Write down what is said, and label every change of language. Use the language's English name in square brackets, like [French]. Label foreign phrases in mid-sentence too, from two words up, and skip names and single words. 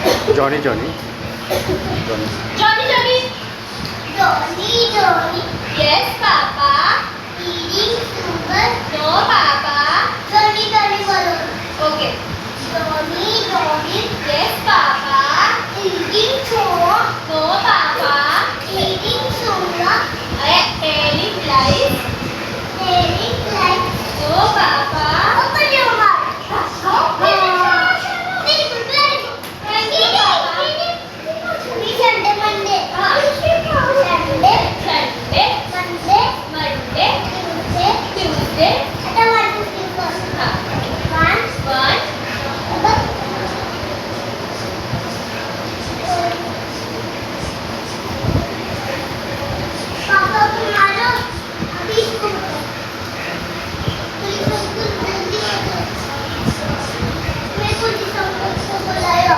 [English] जॉनी जॉनी Johnny, Johnny. Johnny, Johnny. Yes, Papa. Eating sugar. No, Papa. Johnny, Johnny, balloon. Okay. Johnny, Johnny. Yes, Papa. Eating soap. No, Papa. Eating sugar. Telling lies. Telling lies. No, Papa. Open your mouth. Open your mouth. Sunday, Monday. Sunday, Sunday, Monday, Monday, Tuesday, Tuesday. [Hindi] आता 1, 2, 3, 4. 1, 1. पापा तुम्हारा अभी [English] school police uncle [Hindi] जल्दी करो मैं [English] police uncle [Hindi] को बुलाया